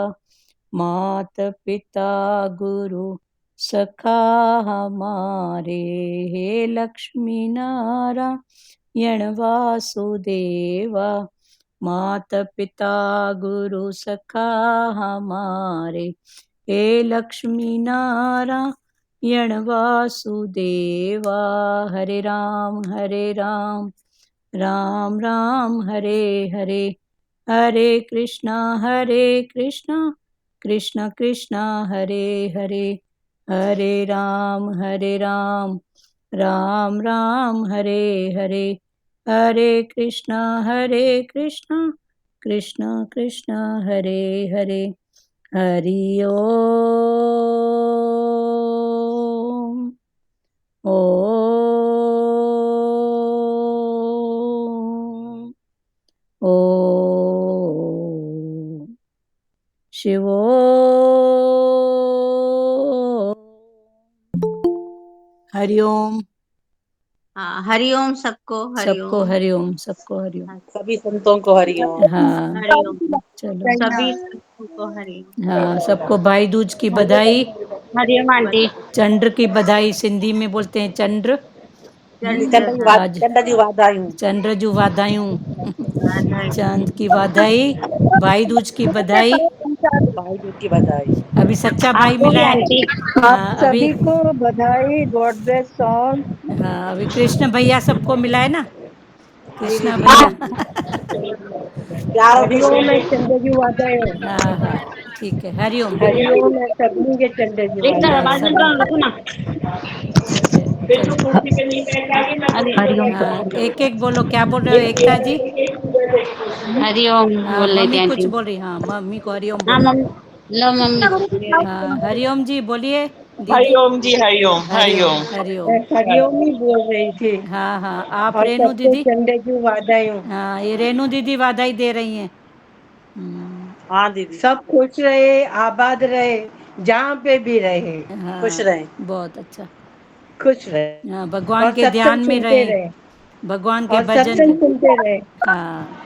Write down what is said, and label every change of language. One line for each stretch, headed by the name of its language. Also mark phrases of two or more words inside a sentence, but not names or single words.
Hindi: मात पिता गुरु सखा हमारे, हे लक्ष्मी नारायण वासुदेवा। मात पिता गुरु सखा हमारे, हे लक्ष्मी नारायण वासुदेवा। हरे राम राम राम हरे हरे, हरे कृष्णा कृष्ण कृष्ण हरे हरे, हरे राम राम राम हरे हरे, हरे कृष्णा कृष्ण कृष्ण हरे हरे। हरि ओम। ओम ओम शिवो। हरिओम। हाँ, हरिओम सबको, सबको हरिओम। हरिओम, सबको हरिओम। सभी संतों को हरिओम। हाँ हरिओम चलो, सभी संतों को हरिओम। हाँ सबको भाई दूज की बधाई। हरिओम आंटी। चंद्र की बधाई, सिंधी में बोलते हैं चंद्र। चंद्र, हाँ, आज
Sindhi: चंदा जी वाधायूं। चंद्र जू वाधायूं,
Hindi: बधाई। चांद की वाधाई, भाई दूज की बधाई। भाई दूज की बधाई। अभी सच्चा भाई आपको भी मिला है। आंटी। आप अभी सभी को बधाई,
English: God bless all.
Hindi: हाँ अभी कृष्ण भैया सबको मिला है ना, जी कृष्णा दीदी। भैया। प्यारों के
Sindhi: हरिओम ऐं चंड जूं वाधायूं।
Hindi: हाँ हाँ ठीक है, हरिओम।
Sindhi: हरिओम ऐं सभिनी खे चंड जूं
Hindi: एक तरह हाँ
Sindhi: वाधायूं।
Hindi: बाजू सभी करो, को रखो ना। ठीक है, चलो। हरिओम। हाँ एक एक बोलो, क्या बोल रहे हो एकता जी? हरिओम हाँ बोल रही थी मम्मी कुछ आंटी। बोल रही, हाँ मम्मी को हरिओम हाँ बोलना। मम्मी, लो मम्मी। हाँ हरिओम जी बोलिए दीदी। हरिओम जी, हरिओम हरिओम हरिओम। हरिओम। ऐं हरिओम ई बोल रही थी। हाँ हाँ आप और रेनू सबको दीदी।
Sindhi: चंड जूं वाधायूं।
Hindi: हाँ ये रेनू दीदी वाधाई दे रही हैं। हाँ दीदी। सब खुश रहे, आबाद रहे, जहाँ पे भी रहे, खुश हाँ रहें। बहुत अच्छा। खुश रहे हाँ भगवान और के ध्यान सत्संग में सुनते रहें, रहे भगवान के और भजन सत्संग सुनते रहे। हाँ